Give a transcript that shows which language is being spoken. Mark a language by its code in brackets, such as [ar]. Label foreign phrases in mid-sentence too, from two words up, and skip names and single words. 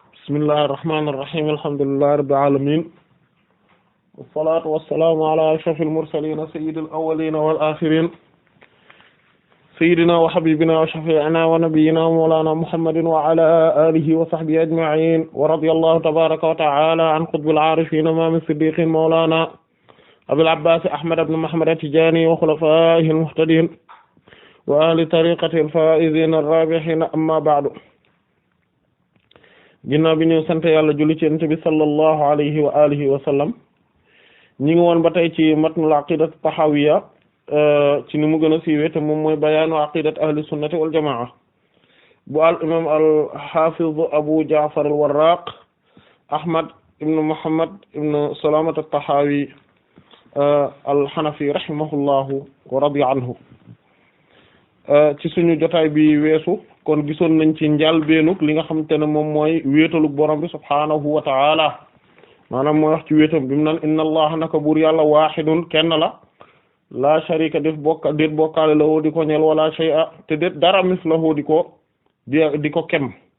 [ar] بسم الله الرحمن الرحيم الحمد لله رب العالمين والصلاة والسلام على أشرف المرسلين سيد الأولين والآخرين سيدنا وحبيبنا وشفيعنا ونبينا مولانا محمد وعلى آله وصحبه أجمعين ورضي الله تبارك وتعالى عن قطب العارفين إمام الصديقين مولانا أبي العباس أحمد بن محمد التجاني وخلفائه المهتدين وأهل طريقته الفائزين الرابحين أما بعد. [wo] ginnaaw bi ñu sant yàlla julli ci Yonent bi [ar] صلى الله عليه وعلى آله وسلم [wo] ñi ngi woon ba tey ci [ar] متن العقيدة الطحاوية [wo] ci ni mu gën a siiwee te moom mooy [ar] بيان عقيدة أهل سنة والجماعة bu الإمام الحافظ أبو جعفر الوراق أحمد بن محمد بن سلامة الطحاوي ال الحنفي رحمه الله ورضي عنه [wo] ci suñu jotaay bi weesu kon gisoon nañ ci njàlbeenug li nga xamante ne moom mooy wéetalug borom bi [ar] سبحانه وتعالى [wo] maanaam mooy wax ci wéetam bi mu naan [ar] إن الله [wo] naka buur yàlla waahidun kenn [ar] لا شريك [wo] déet bokkaale la woo di ko ñeel wala shay'a te déet dara mislahu di ko kem